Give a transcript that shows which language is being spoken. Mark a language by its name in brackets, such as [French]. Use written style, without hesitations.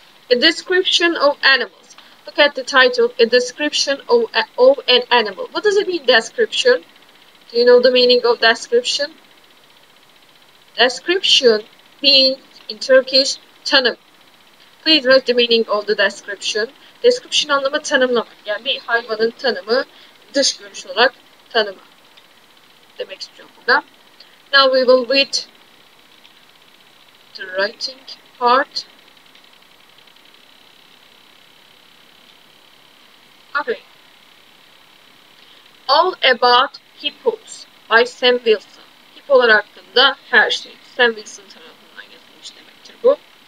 [English] A description of animals. Look at the title, a description of an animal. What does it mean, description? Do you know the meaning of description? Description means, in Turkish, tanım. Please write the meaning of the description. [Turkish] Description anlamı tanımlamak. Yani bir hayvanın tanımı, dış görünüş olarak tanımı demek istiyorum burada. [English] Now we will read the writing part. Okay. All About Hippos by Sam Wilson. [Turkish] Hippolar hakkında her şey. Sam Wilson tarafından yazılmış demektir bu.